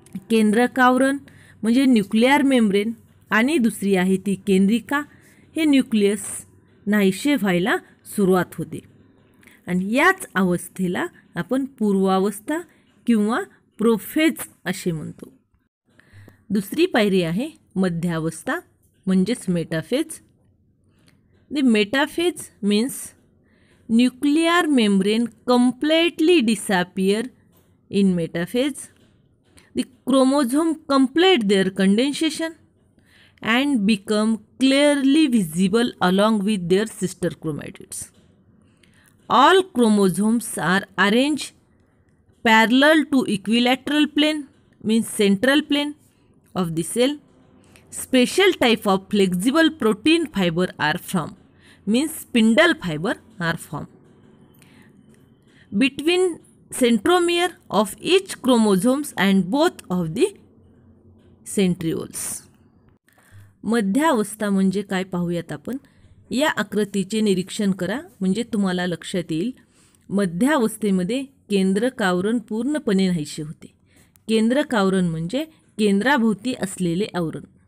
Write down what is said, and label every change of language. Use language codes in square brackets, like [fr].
[mr] केंद्रक आवरण म्हणजे न्यूक्लिअर मेम्ब्रेन आणि दुसरी आहे ती केंद्रिका, हे न्यूक्लियस नाहीसे व्हायला सुरुवात होते आणि याच अवस्थेला आपण पूर्वावस्था किंवा प्रोफेज असे म्हणतो. दुसरी पायरी आहे मध्यावस्था म्हणजेच metaphase. [en] The metaphase means nuclear membrane completely disappear in metaphase. The chromosome complete their condensation and become clearly visible along with their sister chromatids. All chromosomes are arranged parallel to equilateral plane means central plane of the cell. Special type of flexible protein fiber are formed means spindle fiber are formed. Between centromere of each chromosomes and both of the centrioles. [mr] मध्यावस्था म्हणजे काय पाहूयात आपण. या आकृतीचे निरीक्षण करा म्हणजे तुम्हाला लक्षात येईल. मध्यावस्थेमध्ये केंद्रक आवरण पूर्णपणे नाहीसे होते. केंद्रक आवरण म्हणजे केंद्राभोवती असलेले आवरण.